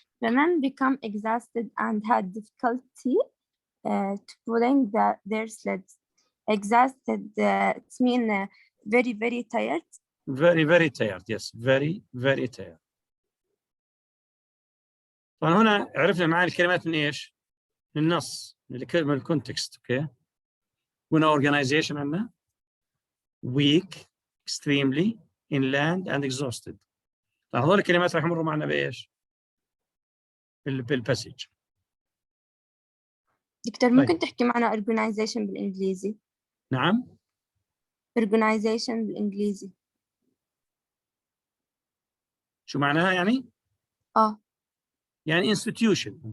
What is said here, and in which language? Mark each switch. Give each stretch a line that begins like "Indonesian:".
English: The men become exhausted and had difficulty to pulling their sleds. Exhausted, it mean very, very tired. Very, very tired. Yes. Very, very tired.
Arabic: طبعا هنا عرفنا معاني الكلمات من إيش؟ من النص. من الكونتكست. Okay. هنا organization عندنا.
English: Weak, extremely, inland and exhausted.
Arabic: طبعا هذول الكلمات راح يمروا معنا بإيش؟ بالباسج. دكتور ممكن تحكي معنا organization بالإنجليزي؟ نعم. organization بالإنجليزي. شو معناها يعني؟ يعني institution.